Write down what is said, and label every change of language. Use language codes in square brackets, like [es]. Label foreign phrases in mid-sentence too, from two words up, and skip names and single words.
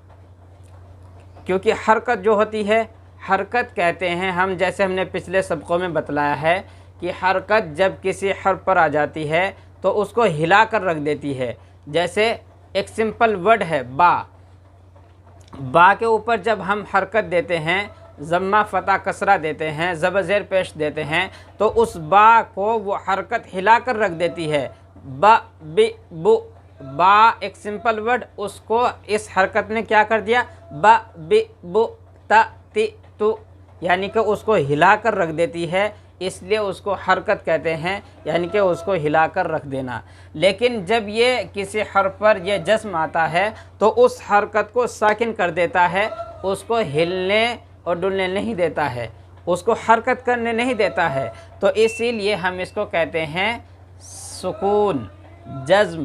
[ur] کیونکہ حرکت جو ہوتی ہے، حرکت کہتے ہیں ہم، جیسے ہم نے پچھلے سبقوں میں بتلایا ہے کہ حرکت جب کسی حرف پر آ جاتی ہے تو اس کو ہلا کر رکھ دیتی ہے۔ جیسے ایک [en] simple word [ur] ہے با، با کے اوپر جب ہم حرکت دیتے ہیں، ضمہ فتح کسرہ دیتے ہیں، زبر زیر پیش دیتے ہیں، تو اس با کو وہ حرکت ہلا کر رکھ دیتی ہے۔ با بی بو، با ایک [en] simple word, [ur] اس کو اس حرکت نے کیا کر دیا؟ با بی بو تا تی تو، یعنی کہ اس کو ہلا کر رکھ دیتی ہے، اس لیے اس کو حرکت کہتے ہیں، یعنی کہ اس کو ہلا کر رکھ دینا۔ لیکن جب یہ کسی حرف پر یہ جزم آتا ہے تو اس حرکت کو ساکن کر دیتا ہے، اس کو ہلنے اور ڈلنے نہیں دیتا ہے، اس کو حرکت کرنے نہیں دیتا ہے، تو اسی لیے ہم اس کو کہتے ہیں سکون، جزم۔